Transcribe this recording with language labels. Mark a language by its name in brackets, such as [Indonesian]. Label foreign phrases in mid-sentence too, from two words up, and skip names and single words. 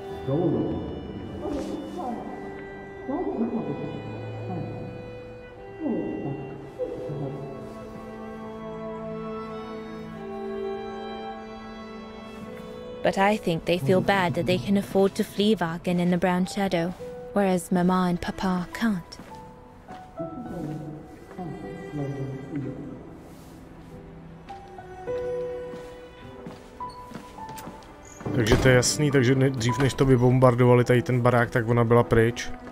[English] But I think they feel bad that they can afford to flee Vagen in the Brown Shadow, whereas Mama and Papa can't. [Czech] Takže to je jasný, takže dřív než to vybombardovali tady ten barák, tak ona byla pryč.